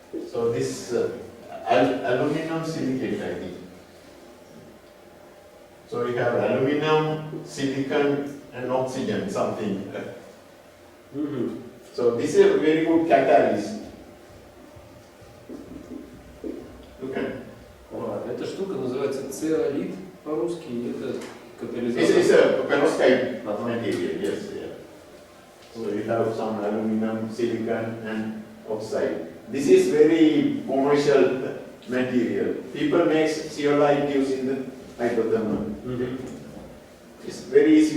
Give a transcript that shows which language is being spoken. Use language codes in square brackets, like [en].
[en] So this aluminum silicate, I think. So we have aluminum, silicon, and oxygen, something. So this is a very good catalyst. Look at. [ru] Эта штука называется цеолит по-русски, и это [en] This [ru] катализатор. [en] is a perovskite material, yes. Yeah. So we have some aluminum, silicon, and oxide. This is very commercial material. People make zeolite using the hydrothermal. It's very easy.